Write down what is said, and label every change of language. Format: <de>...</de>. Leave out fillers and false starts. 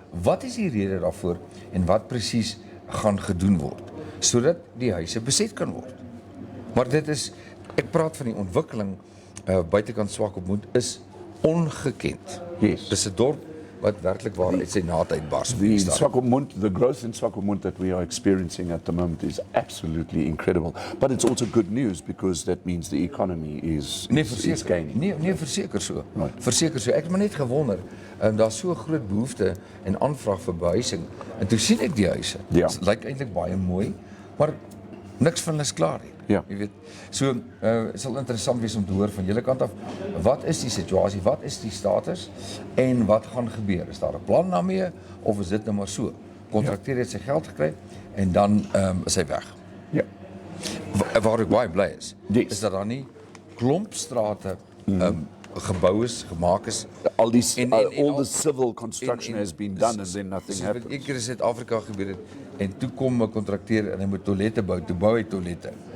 <af>Wat is die rede daarvoor en wat presies gaan gedoen word, sodat die huise beset kan word? Maar dit is, ek praat van die ontwikkeling buitekant Swakopmund is ongekend.</af> <en>Yes.</en> <af>Dis 'n dorp wat werklik waar uit sy naad uitbars.</af> <en>The Swakopmund, the growth in Swakopmund that we are experiencing at the moment is absolutely incredible. But it's also good news because that means the economy is gaining.</en> <af>Nee, verseker so.</af> <en>Right.</en> <af>Verseker so. Ek het maar net gewonder, daar's so 'n groot behoefte en aanvraag vir behuising. En toe sien ek die huise. Ja. Dit lyk eintlik baie mooi, maar niks van hulle is klaar nie. Ja. Jy weet, so sal interessant wees om te hoor van julle kant af, wat is die situasie, wat is die status en wat gaan gebeur? Is daar 'n plan daarmee of is dit nou maar so? Kontrakteur het sy geld gekry en dan is hy weg. Ja. Waar ek baie bly is,</af> <en>Yes.</en> <af>is dat daar nie klompstrate gebou is, gemaak is.</af> <en>All these,</en> <af>En-</af> <en>all</en> <af>al-</af> <en>the civil construction has been done and then nothing</en> <af>Soos wat</af> <en>happens.</en> <af>een keer in Suid-Afrika gebeur het en toe kom 'n kontrakteur en hy moet toilette bou, toe bou hy toilette.</af>